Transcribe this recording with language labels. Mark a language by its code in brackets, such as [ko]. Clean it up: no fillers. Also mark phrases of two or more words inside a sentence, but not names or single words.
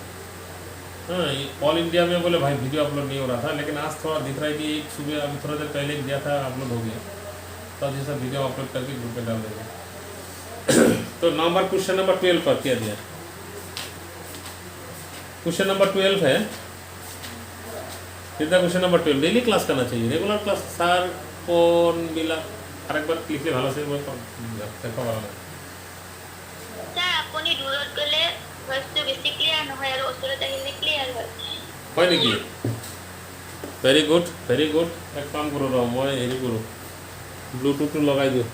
[hi] हाँ [en] All India [hi] में बोले भाई [en] video upload [hi] नहीं हो रहा था, लेकिन आज थोड़ा दिख रहा है कि एक सुबह अभी थोड़ा देर पहले दिया था, अपलोड हो गया, तो अब ये सब [en] video upload [hi] करके ग्रुप में डाल देंगे। तो [en] number question number [hi] 12 पर क्या दिया? [en] question number [hi] 12 है, [en] question number [hi] 12 [en] daily class [hi] करना चाहिए, [en] regular class sir [hi] कौन मिला? [bn] আরেক বার লিখলে ভালো ছিল, দেখা ভালো না। [as] স্যার আপুনি দূৰত গ'লে ভয়েসটো বেছি ক্লিয়াৰ নহয় আৰু ওচৰত আহিলে ক্লিয়াৰ হয়। হয় নেকি? [en] very good very good. [as] এক কাম কৰোঁ ৰ, মই হেৰি কৰোঁ, ব্লুটুথটো লগাই দিওঁ।